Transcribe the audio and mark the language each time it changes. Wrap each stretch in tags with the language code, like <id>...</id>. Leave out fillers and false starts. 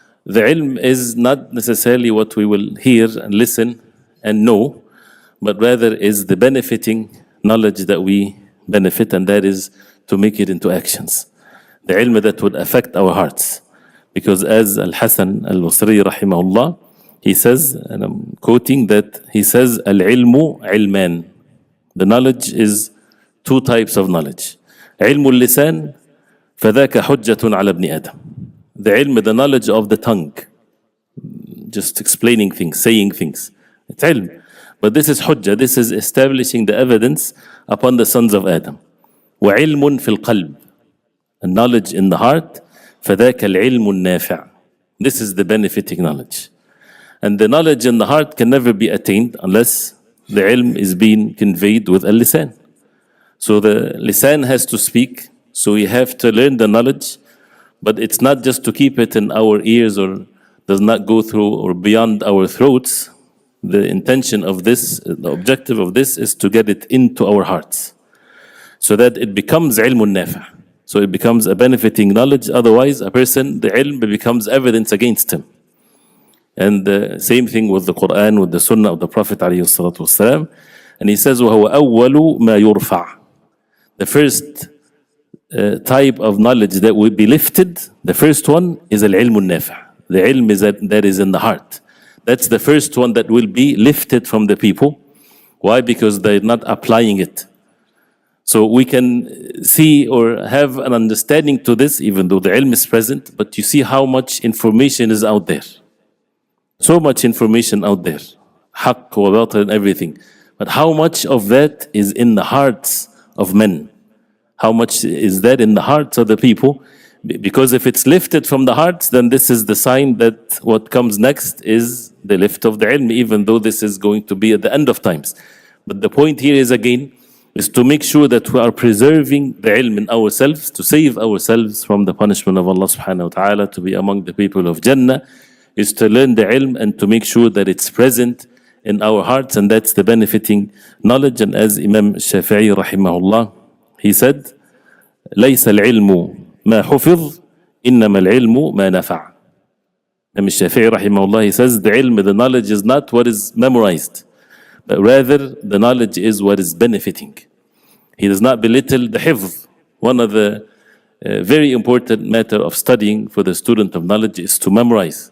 <en>The ilm is not necessarily what we will hear and listen and know, but rather is the benefiting knowledge that we benefit, and that is to make it into actions. The ilm that would affect our hearts. Because as Al-Hasan Al-Basri rahimahullah, he says, and I'm quoting that, he says,</en> <ar>Al-ilmu ilman.</ar> <en>The knowledge is two types of knowledge. Ilmu al-lisan,</en> <ar>فَذَاكَ حُجَّةٌ عَلَى ابْنِ آدَمٍ.</ar> <en>The ilm, the knowledge of the tongue. Just explaining things, saying things. It's ilm. But this is hujjah, this is establishing the evidence upon the sons of Adam.</en> <ar>وَعِلْمٌ فِي الْقَلْبِ.</ar> <en>A knowledge in the heart,</en> <ar>فَذَاكَ الْعِلْمُ النَّافِعُ.</ar> <en>This is the benefiting knowledge. And the knowledge in the heart can never be attained unless the ilm is being conveyed with al-lisan. So the lisan has to speak, so we have to learn the knowledge, but it's not just to keep it in our ears or does not go through or beyond our throats. The intention of this, the objective of this is to get it into our hearts so that it becomes ilmun nafi'. So it becomes a benefiting knowledge. Otherwise, a person, the ilm becomes evidence against him. And the same thing with the Quran, with the Sunnah of the Prophet ﷺ. And he says,</en> <ar>وَهُوَ أَوَّلُ مَا يُرْفَعُ.</ar> <en>The first type of knowledge that will be lifted, the first one is al-ilm al-nafi'. The ilm is that is in the heart. That's the first one that will be lifted from the people. Why? Because they're not applying it. So we can see or have an understanding to this, even though the ilm is present, but you see how much information is out there. So much information out there.</en> <ar>Haqq wa batil</ar> <en>and everything. But how much of that is in the hearts of men? How much is that in the hearts of the people? Because if it's lifted from the hearts, then this is the sign that what comes next is the lift of the ilm, even though this is going to be at the end of times. But the point here is again, is to make sure that we are preserving the ilm in ourselves, to save ourselves from the punishment of Allah subhanahu wa ta'ala, to be among the people of Jannah, is to learn the ilm and to make sure that it's present in our hearts, and that's the benefiting knowledge. And as Imam Shafi'i rahimahullah, he said,</en> <ar>ليس العلم ما حفظ إنما العلم ما نفع.</ar> <en>Imam Shafi'i rahimahullah, he says, the ilm, the knowledge is not what is memorized, but rather the knowledge is what is benefiting. He does not belittle the hifz. One of the very important matter of studying for the student of knowledge is to memorize.</en>